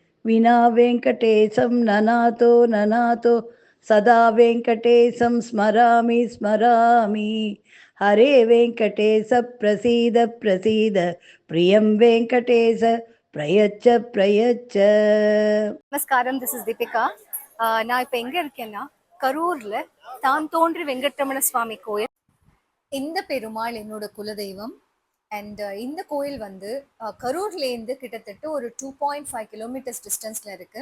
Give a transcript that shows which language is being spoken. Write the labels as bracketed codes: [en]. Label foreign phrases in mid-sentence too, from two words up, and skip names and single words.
[sa] विना वेङ्कटेशं ननातो ननातो सदा वेङ्कटेशं स्मरामि स्मरामि हरे वेङ्कटेश प्रसीद प्रसीद प्रियं वेङ्कटेश प्रयच्छ प्रयच्छ. [ta] நமஸ்காரம், [en] this is [ta] தீபிகா. நான் இப்போ எங்கே இருக்கேன்னா கரூரில் தான் தோன்றி வெங்கட்ரமண சுவாமி கோயில். இந்த பெருமாள் என்னோட குலதெய்வம். அண்ட் இந்த கோயில் வந்து கரூர்லேருந்து கிட்டத்தட்ட ஒரு 2.5 [en] kilometers distance [ta] இருக்குது.